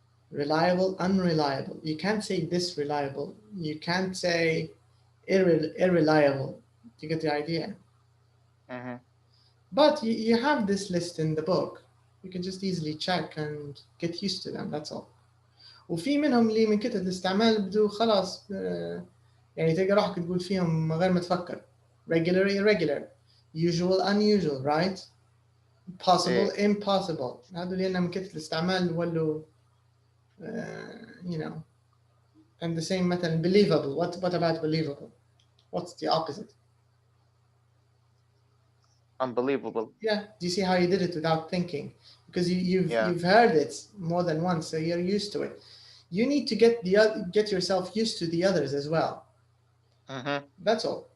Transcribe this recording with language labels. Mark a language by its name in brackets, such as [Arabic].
[English] Reliable, unreliable. You can't say disreliable. You can't say irreliable. You get the idea? But you have this list in the book. You can just easily check and get used to them. That's all. [Arabic] وفي منهم اللي من كتر الاستعمال بدو خلاص يعني تلقى روحك تقول فيهم من غير ما تفكر. [English] Regular, irregular. Usual, unusual, right? Possible, impossible. [Arabic] هذول لأن من كتر الاستعمال ولوا [English] you know. And the same مثلا believable. What about believable? What's the opposite? Unbelievable. Yeah. Do you see how you did it without thinking? Because you've heard it more than once, so you're used to it. You need to get yourself used to the others as well. That's all.